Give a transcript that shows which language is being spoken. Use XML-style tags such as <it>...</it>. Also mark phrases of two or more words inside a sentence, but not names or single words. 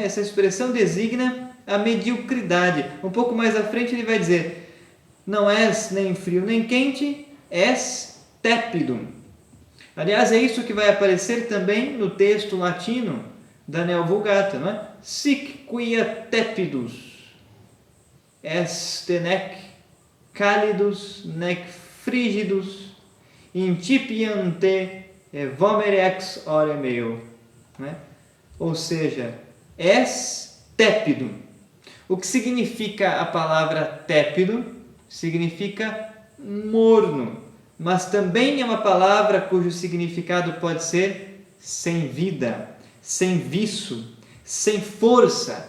<pt>Essa expressão designa a mediocridade. Um pouco mais à frente ele vai dizer: não és nem frio nem quente, és tépido. Aliás, é isso que vai aparecer também no texto latino da Neo Vulgata, não é?</pt> <la>Sic quia tepidus est nec calidus nec frigidus incipiente vomere ex ore meo.</la> <pt>Né? Ou seja, és tépido. O que significa a palavra tépido? Significa morno, mas também é uma palavra cujo significado pode ser sem vida, sem viço, sem força.</pt>